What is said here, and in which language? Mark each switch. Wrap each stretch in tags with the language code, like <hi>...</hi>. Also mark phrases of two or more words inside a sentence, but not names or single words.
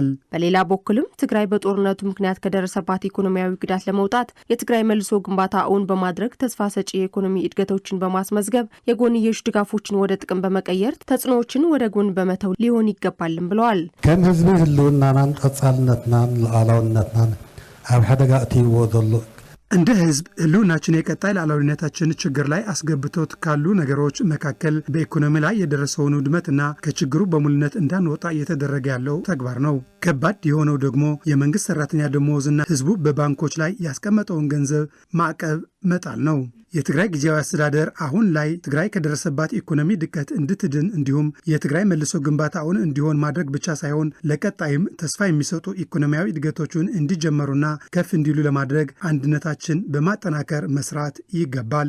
<am>በሌላ በኩልም ትግራይ በጦርነቱ ምክንያት ከደረሰባት ኢኮኖሚያዊ ጉዳት ለመውጣት የትግራይ መልሶ ግንባታ እውን በማድረግ ተስፋ ሰጪ የኢኮኖሚ እድገቶችን በማስመዝገብ የጎንዮሽ ድጋፎችን ወደ ጥቅም በመቀየር ተጽዕኖዎችን ወደ ጎን በመተው ሊሆን ይገባልም ብለዋል።</am> <ti>ከም ህዝቢ ህልውናናን ቀጻልነትናን ሉዓላውነትናን ኣብ ሓደጋ እትይዎ ዘሎ</ti> <am>እንደ ህዝብ ህልውናችን የቀጣይ ሉዓላዊነታችን ችግር ላይ አስገብቶት ካሉ ነገሮች መካከል በኢኮኖሚ ላይ የደረሰውን ውድመትና ከችግሩ በሙሉነት እንዳንወጣ እየተደረገ ያለው ተግባር ነው። ከባድ የሆነው ደግሞ የመንግስት ሰራተኛ ደሞዝና ህዝቡ በባንኮች ላይ ያስቀመጠውን ገንዘብ ማዕቀብ መጣል ነው። የትግራይ ጊዜያዊ አስተዳደር አሁን ላይ ትግራይ ከደረሰባት ኢኮኖሚ ድቀት እንድትድን እንዲሁም የትግራይ መልሶ ግንባታውን እንዲሆን ማድረግ ብቻ ሳይሆን ለቀጣይም ተስፋ የሚሰጡ ኢኮኖሚያዊ እድገቶችን እንዲጀመሩና ከፍ እንዲሉ ለማድረግ አንድነታችን በማጠናከር መስራት ይገባል።</am>